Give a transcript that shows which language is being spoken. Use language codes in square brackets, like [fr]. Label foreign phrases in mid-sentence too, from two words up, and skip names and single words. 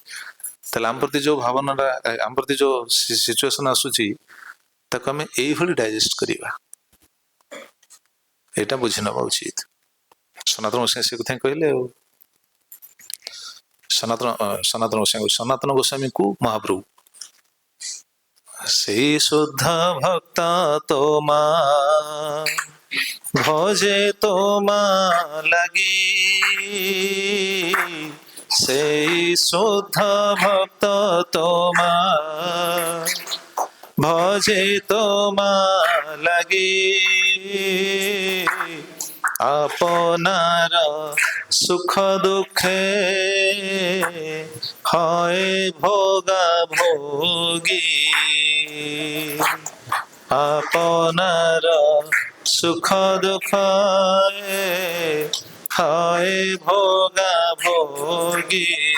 [or] ତାହେଲେ ଆମ ପ୍ରତି ଯୋଉ ଭାବନାଟା, ଆମ ପ୍ରତି ଯୋଉ ସିଚୁଏସନ ଆସୁଛି, ତାକୁ ଆମେ ଏଇଭଳି ଡାଇଜେଷ୍ଟ କରିବା, ଏଇଟା ବୁଝି ନେବା ଉଚିତ। ସନାତନ ଗୋସ୍ୱାମୀ ସେ କଥା କହିଲେ। ଆଉ ସନାତନ ଗୋସ୍ୱାମୀଙ୍କୁ ମହାପ୍ରଭୁ [bn] সেই শুদ্ধ ভক্ত তোমা ভজে তোমা লাগি সেই শুদ্ধ ভক্ত তোমা ভজে তোমা লাগি আপনার সুখ দুঃখে হয় ভোগা ভোগী আপনার সুখ দুঃখ হয় ভোগা ভোগী